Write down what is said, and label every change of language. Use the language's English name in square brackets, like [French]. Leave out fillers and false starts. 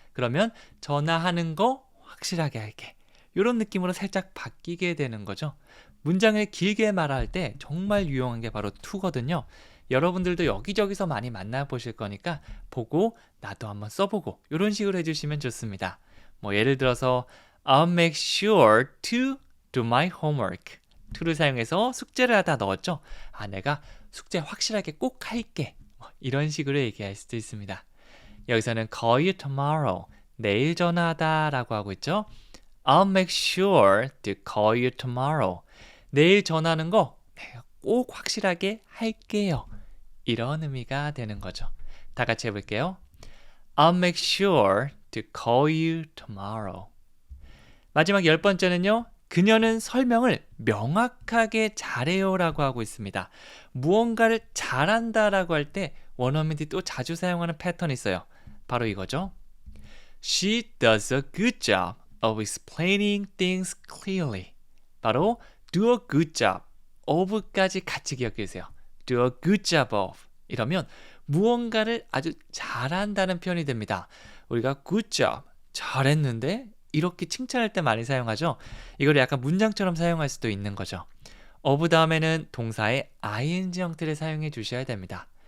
[Korean] 그러면 전화하는 거 확실하게 할게. 이런 느낌으로 살짝 바뀌게 되는 거죠. 문장을 길게 말할 때 정말 유용한 게 바로 to거든요. 여러분들도 여기저기서 많이 만나보실 거니까 보고 나도 한번 써보고 이런 식으로 해주시면 좋습니다. 뭐 예를 들어서 [English] I'll make sure to do my homework. [Korean] to를 사용해서 숙제를 하다 넣었죠. 내가 숙제 확실하게 꼭 할게. 이런 식으로 얘기할 수도 있습니다. [English] 여기서는 call you tomorrow. [Korean] 내일 전화하다 라고 하고 있죠. [English] I'll make sure to call you tomorrow. [Korean] 내일 전화하는 거 내가 꼭 확실하게 할게요. 이런 의미가 되는 거죠. 다 같이 해볼게요. [English] I'll make sure to call you tomorrow. [Korean] 마지막 10번째는요. 그녀는 설명을 명확하게 잘해요 라고 하고 있습니다. 무언가를 잘한다 라고 할 때 원어민들이 또 자주 사용하는 패턴이 있어요. 바로 이거죠. [English] She does a good job of explaining things clearly. [Korean] 바로 do a good job of까지 같이 기억해 주세요. do a good job of 이러면 무언가를 아주 잘한다는 표현이 됩니다. 우리가 good job 잘했는데 이렇게 칭찬할 때 많이 사용하죠. 이걸 약간 문장처럼 사용할 수도 있는 거죠. of 다음에는 동사의 ing 형태를 사용해 주셔야 됩니다.